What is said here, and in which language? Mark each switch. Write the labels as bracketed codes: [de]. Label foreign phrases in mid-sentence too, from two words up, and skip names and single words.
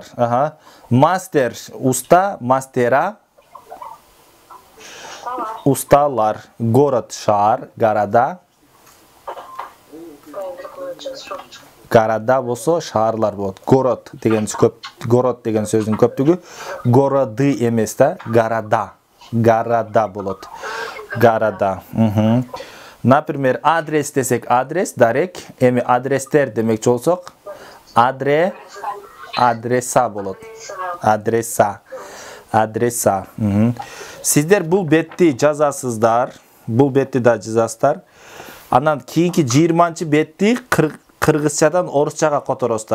[ky] Мастер, уста, мастера, усталар. Город, шаар, [ru] города, Города [ky] болсо шаарлар болот. Город деген көп, город деген сөздүн көптүгү городы эмес да, города. Города болот. Города. Например, адрес десек адрес, дарек. Эми адрестер демекчи болсок, адреса болот. [ru] Адреса. Адреса. [ky] Сиздер бул бетти жазасыздар. Бул бетти да жазасыздар. Анан кийинки 20-чы бетти кыргызчадан орусчага которосуздар.